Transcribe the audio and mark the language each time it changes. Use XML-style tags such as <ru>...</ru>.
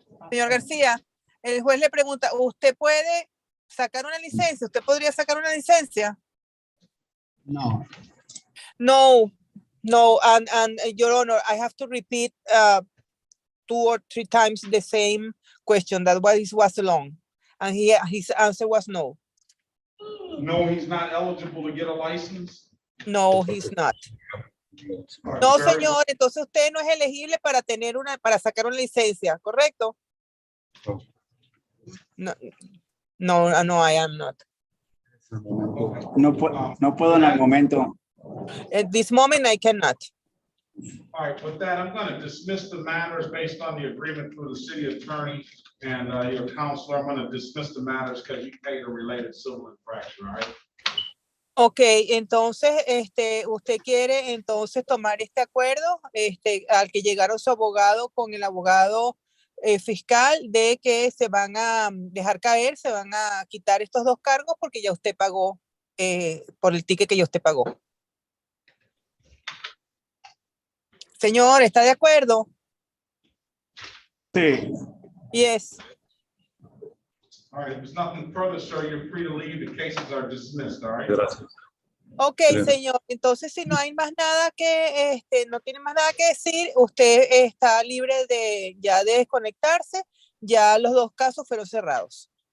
<es>Señor García, el juez le pregunta, ¿usted puede sacar una licencia? ¿Usted podría sacar una licencia? No.</es> <en>No, and Your Honor, I have to repeat 2 or 3 times the same question. That was long, and his answer was no. No, he's not eligible to get a license. No, he's not.</en> <es>No, señor, entonces usted no es elegible para sacar una licencia, ¿correcto?</es> <en>No, I am not.</en> <es>No puedo en el momento.</es> <en>At this moment, I cannot. All right, with that, I'm going to dismiss the matters based on the agreement through the city attorney and your counselor. I'm going to dismiss the matters because you paid a related civil infraction, all right?</en> <es>Ok, entonces, usted quiere entonces tomar este acuerdo, al que llegaron su abogado con el abogado fiscal de que se van a dejar caer, se van a quitar estos 2 cargos porque ya usted pagó por el ticket que ya usted pagó. Señor, ¿está de acuerdo? Sí.</es> <en>Yes. All right, if there's nothing further, sir, you're free to leave. The cases are dismissed, all right?</en> <es>Gracias. Ok, señor. Entonces, si no hay más nada que, no tiene más nada que decir, usted está libre de ya de desconectarse. Ya los 2 casos fueron cerrados.</es>